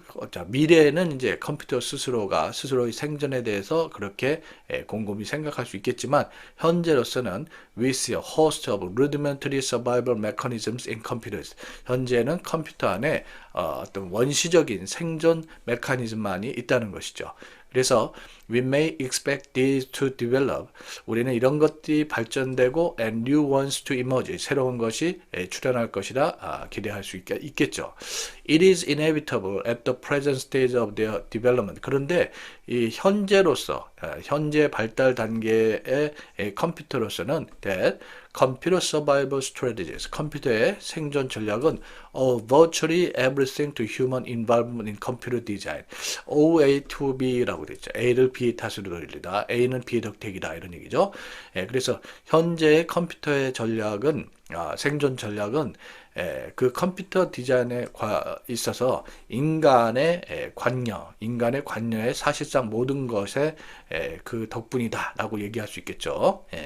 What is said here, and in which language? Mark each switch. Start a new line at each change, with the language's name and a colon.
Korean: 자, 미래에는 이제 컴퓨터 스스로의 생존에 대해서 그렇게 곰곰이 생각할 수 있겠지만, 현재로서는
English: we see a host of rudimentary survival mechanisms in computers.
Korean: 현재는 컴퓨터 안에 어떤 원시적인 생존 메커니즘만이 있다는 것이죠. 그래서
English: we may expect these to develop.
Korean: 우리는 이런 것들이 발전되고
English: and new ones to emerge.
Korean: 새로운 것이 출현할 것이라 기대할 수 있겠죠.
English: It is inevitable at the present stage of their development.
Korean: 그런데 이 현재 발달 단계의 컴퓨터로서는
English: that computer survival strategies,
Korean: 컴퓨터의 생존 전략은
English: virtually everything to human involvement in computer design.
Korean: OA to B라고 되어 있죠. A를 B의 탓으로 돌리다. A는 B의 덕택이다. 이런 얘기죠. 그래서 현재의 컴퓨터의 생존 전략은 그 컴퓨터 디자인에 있어서 인간의 관여의 사실상 모든 것의 그 덕분이다라고 얘기할 수 있겠죠.